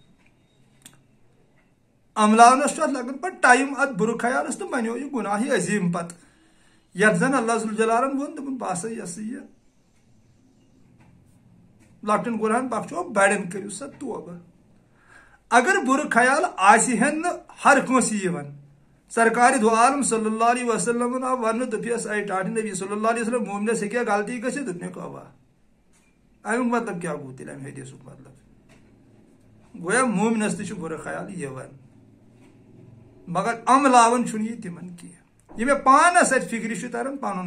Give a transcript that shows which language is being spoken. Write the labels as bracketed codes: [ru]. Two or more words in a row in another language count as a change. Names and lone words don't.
[ks] عملاونس چھُ اتھ لگان پتہٕ ٹایم اتھ بُرٕ خیالس تہٕ بنیو یہِ گُناہی عظیٖم پتہٕ یتھ زن اللہ ذوالجلالن ووٚن دوٚپُن بہٕ ہسا یہِ ہسا یہِ لۄکٹٮ۪ن گُناہن بخشو بڑٮ۪ن کٔرِو سا توبہٕ اگر برٕ خیال آسہِ ہن نہٕ ہر کٲنٛسہِ یِوان سرکار دو عالم [ar] صلی اللہ علیہ وسلم [ks] آو وننہٕ دوٚپیس اے ٹاٹھ نبی [ar] صلی اللہ علیہ وسلم [ks] مومنس ہیٚکیٛاہ غلطی گٔژھِتھ دوٚپنکھ اوا امیُک مطلب کیٛاہ گوٚو تیٚلہِ امہِ حدیثُک مطلب گویا مومنس تہِ چھُ برٕ خیال یِوان مگر عملاون چھُنہٕ یہِ تِمن کینٛہہ یہِ مےٚ پانس اتہِ فکرِ چھُ تران پنُن